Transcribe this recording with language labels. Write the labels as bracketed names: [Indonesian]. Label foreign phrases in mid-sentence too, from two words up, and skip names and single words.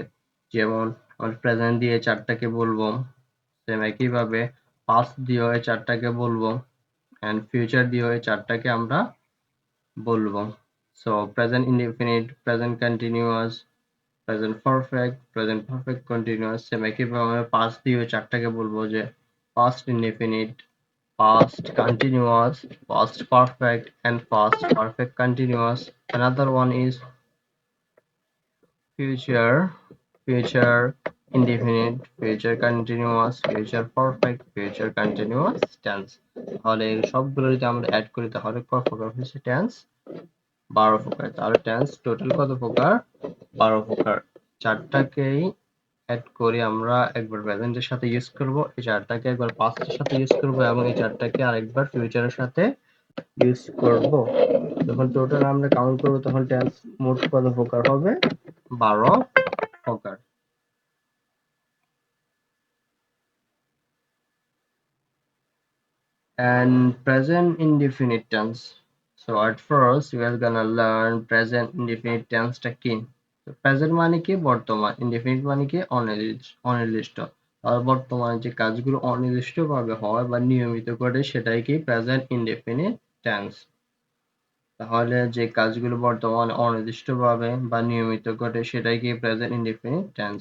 [Bangla] যেমন আমরা প্রেজেন্ট দিয়ে চারটাকে বলবো, সেম একইভাবে পাস্ট দিয়ে এই চারটাকে বলবো [English] and future [Bangla] দিয়ে এই চারটাকে আমরা বলবো। [English] So present indefinite, present continuous, present perfect continuous. [Bangla] সেম একইভাবে আমরা পাস্ট দিয়ে ওই চারটাকে বলবো, যে [English] past indefinite, past continuous, past perfect and past perfect continuous. Another one is future, future indefinite, future continuous, future perfect, future continuous tense. [Bangla] তাহলে এই সবগুলো যদি আমরা অ্যাড করি তাহলে কত প্রকার হচ্ছে টেন্স? 12 প্রকার। তাহলে [English] tense total [Bangla] কত প্রকার? 12 প্রকার। চারটাকেই অ্যাড করে আমরা একবার প্রেজেন্টের সাথে ইউজ করব, এই চারটাকে একবার পাস্টের সাথে ইউজ করব এবং এই চারটাকে আরেকবার ফিউচারের সাথে ইউজ করব। যখন টোটাল আমরা কাউন্ট করব তখন টেন্স মোট কত প্রকার হবে? 12 প্রকার। [English] And present indefinite tense. So at first we are gonna learn present indefinite tense [Bangla] টা কি। প্রেজেন্ট মানে কি বর্তমান, ইনডিফিনিট মানে কি অনির্দিষ্ট। আর বর্তমানে যে কাজগুলো অনির্দিষ্টভাবে হয় বা নিয়মিত করে সেটাই কি [English] present indefinite tense. [Bangla] তাহলে যে কাজগুলো বর্তমানে অনির্দিষ্টভাবে বা নিয়মিত ঘটে সেটাই কি [English] present indefinite tense.